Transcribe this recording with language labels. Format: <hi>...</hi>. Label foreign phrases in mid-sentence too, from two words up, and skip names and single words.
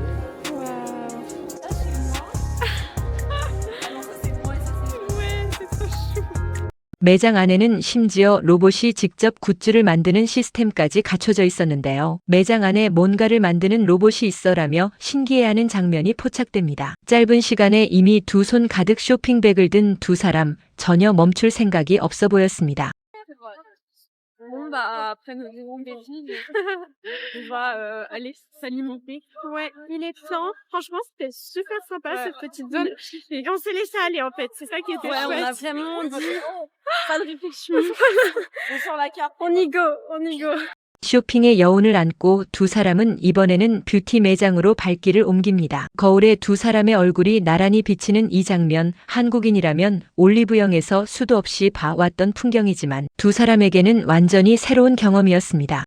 <ko>매장 안에는 심지어 로봇이 직접 굿즈를 만드는 시스템까지 갖춰져 있었는데요. 매장 안에 뭔가를 만드는 로봇이 있어라며 신기해하는 장면이 포착됩니다. 짧은 시간에 이미 두 손 가득 쇼핑백을 든 두 사람, 전혀 멈출 생각이 없어 보였습니다.</ko> <fr>Bon, bah, après nos longues défilés, on va aller s'alimenter. Ouais, il est temps. Franchement, c'était super sympa cette petite zone. Et on s'est laissé aller en fait. C'est ça qui était chouette. on a vraiment dit, Pas de réflexion. On sort la carte. on y go, on y go.</fr> <ko>쇼핑의 여운을 안고 두 사람은 이번에는 뷰티 매장으로 발길을 옮깁니다. 거울에 두 사람의 얼굴이 나란히 비치는 이 장면, 한국인이라면 올리브영에서 수도 없이 봐왔던 풍경이지만 두 사람에게는 완전히 새로운 경험이었습니다.</ko>